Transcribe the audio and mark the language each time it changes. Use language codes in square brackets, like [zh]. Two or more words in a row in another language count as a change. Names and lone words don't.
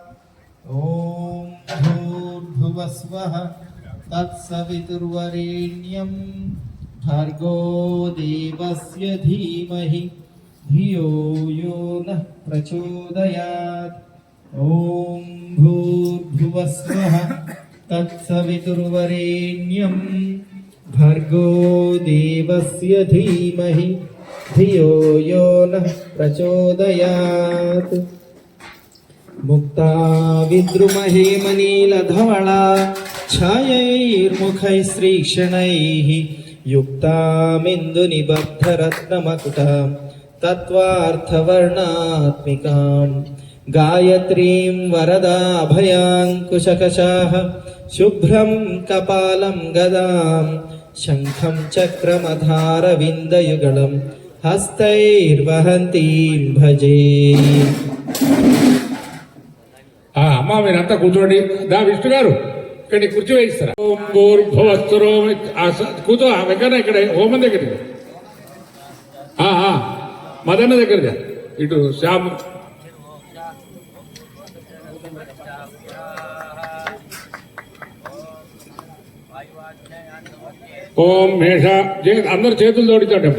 [sa] ఓం భూర్భువస్వః తత్సవితుర్వరేణ్యం భర్గో దేవస్య ధీమహి ధియో యో నః ప్రచోదయాత్. ఓం భూర్భువస్వః తత్సవితుర్వరేణ్యం భర్గో దేవస్య ధీమహి ధియో యో నః ప్రచోదయాత్. ముక్తా విద్రుమహేమనీలధవళా ఛాయైర్ముఖైశ్రీక్షణైః యుక్తామిందునిబద్ధరత్నమకుటాం तत्त्वार्थवर्णात्मिकां गायत्रीं वरदाभयाङ्कुशकशाः शुभ्रं कपालं गदां शङ्खं चक्रमधारविन्दयुगलं हस्तैर्वहन्तीं भजे। [te] అమ్మా మీరంతా కూర్చోండి. దా విష్ణు గారు ఇక్కడ కుర్చీ వేయిస్తారా? [sa] ఓం భూర్భువస్సురో [te] కూర్చో వెంకన్న ఇక్కడ హోమం దగ్గర మదన్న దగ్గర ఇటు శ్యామ్ ఓం మేష అందరు చేతులు జోడించండి.